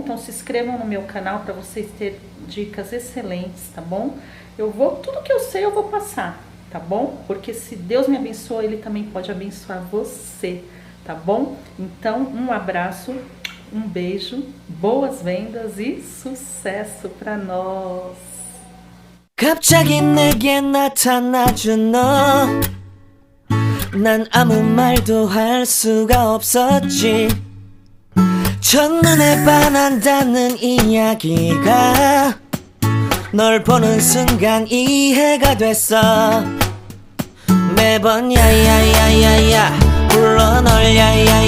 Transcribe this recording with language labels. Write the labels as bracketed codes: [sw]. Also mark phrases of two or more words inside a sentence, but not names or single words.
[pt] Então se inscrevam no meu canal para vocês terem dicas excelentes, tá bom? Tudo que eu sei eu vou passar, tá bom? Porque se Deus me abençoa, Ele também pode abençoar você, tá bom? Então, um abraço, um beijo, boas vendas e sucesso para nós! [ko] 갑자기 내게 나타나준 너 난 아무 말도 할 수가 없었지 첫눈에 반한다는 이야기가 널 보는 순간 이해가 됐어 매번 야야야야야 불러 널 야야야